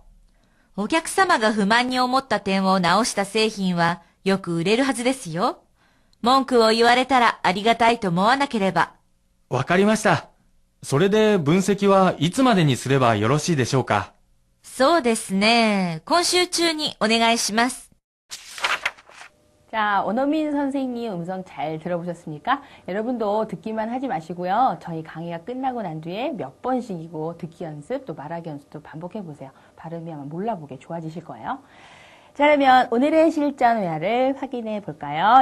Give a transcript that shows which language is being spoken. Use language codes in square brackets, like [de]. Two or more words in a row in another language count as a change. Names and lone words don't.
[ja] お客様が不満に思った点を直した製品はよく売れるはずですよ。文句を言われたらありがたいと思わなければ。わかりました。それで分析はいつまでにすればよろしいでしょうか。そうですね。今週中にお願いします。 [ko] 자, 원어민 선생님 음성 잘 들어보셨습니까? 여러분도 듣기만 하지 마시고요. 저희 강의가 끝나고 난 뒤에 몇 번씩이고 듣기 연습 또 말하기 연습도 반복해 보세요. 발음이 아마 몰라보게 좋아지실 거예요. 자, 그러면 오늘의 실전 회화를 확인해 볼까요?